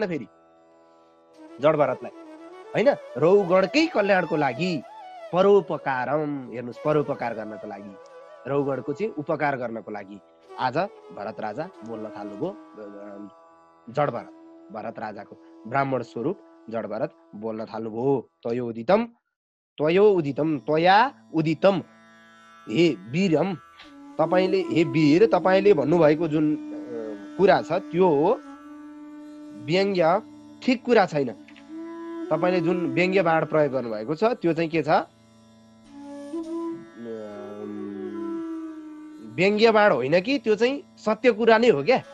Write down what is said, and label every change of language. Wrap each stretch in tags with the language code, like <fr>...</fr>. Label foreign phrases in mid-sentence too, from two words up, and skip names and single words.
<ne>फेरि जड भरतलाई हैन, रहुगणकै कल्याणको लागि परोपकारम, हेर्नुहोस्, परोपकार गर्नको लागि, रहुगणको चाहिँ उपकार गर्नको लागि आज भरत राजा बोल्न थाल्नुभयो। जड भरत राजाको ब्राह्मण स्वरूप जड भरत बोल्न थाल्नुभयो।</ne> <sa>त्वयो उदितम त्वया उदितम, हे वीरम,</sa> <ne>तपाईले, हे वीर, तपाईले भन्नुभएको जुन कुरा छ त्यो व्यङ्ग्य ठिक कुरा छैन। तपाईले जुन व्यङ्ग्य बाण प्रयोग गर्नुभएको छ त्यो चाहिँ के छ? व्यङ्ग्य बाण होइन कि त्यो चाहिँ सत्य कुरा नै हो क्या।</ne>